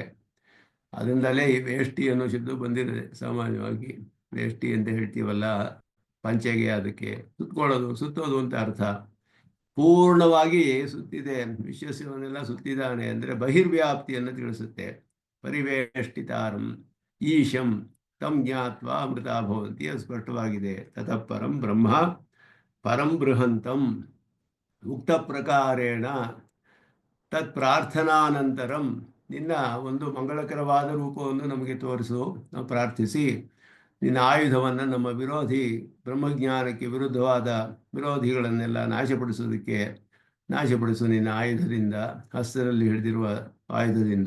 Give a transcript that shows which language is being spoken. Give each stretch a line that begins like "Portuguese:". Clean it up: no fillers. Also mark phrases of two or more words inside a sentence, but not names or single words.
Kannada: ಅದರಿಂದಲೇ ಈ ವೇಷ್ಟಿ ಅನ್ನೋ ಶಬ್ದ ಬಂದಿದೆ. ಸಾಮಾನ್ಯವಾಗಿ ವೇಷ್ಟಿ ಅಂತ ಹೇಳ್ತೀವಲ್ಲ ಪಂಚೆಗೆ, ಅದಕ್ಕೆ ಸುತ್ತೋದು ಅಂತ ಅರ್ಥ. ಪೂರ್ಣವಾಗಿ ಸುತ್ತಿದೆ, ವಿಶ್ವಸ್ಯವನ್ನೆಲ್ಲ ಸುತ್ತಿದ್ದಾನೆ ಅಂದರೆ ಬಹಿರ್ವ್ಯಾಪ್ತಿಯನ್ನು ತಿಳಿಸುತ್ತೆ.
Sanskrit: ಪರಿವೇಷ್ಟಿತಾರಂ ಈಶಂ ತಂ ಜ್ಞಾತ್ವಾ ಅಮೃತಾ ಭವಂತಿ,
Kannada: ಅದು ಸ್ಪಷ್ಟವಾಗಿದೆ.
Sanskrit: ತತಃ ಪರಂ ಬ್ರಹ್ಮ ಪರಂ ಬೃಹಂತಂ ಉಕ್ತ ಪ್ರಕಾರೇಣ ತತ್ ಪ್ರಾರ್ಥನಾನಂತರಂ,
Kannada: ನಿನ್ನ ಒಂದು ಮಂಗಳಕರವಾದ ರೂಪವನ್ನು ನಮಗೆ ತೋರಿಸು, ನಾವು ಪ್ರಾರ್ಥಿಸಿ ನಿನ್ನ ಆಯುಧವನ್ನು ನಮ್ಮ ಬ್ರಹ್ಮಜ್ಞಾನಕ್ಕೆ ವಿರುದ್ಧವಾದ ವಿರೋಧಿಗಳನ್ನೆಲ್ಲ ನಾಶಪಡಿಸು ನಿನ್ನ ಆಯುಧದಿಂದ, ಹಸ್ತದಲ್ಲಿ ಹಿಡಿದಿರುವ ಆಯುಧದಿಂದ.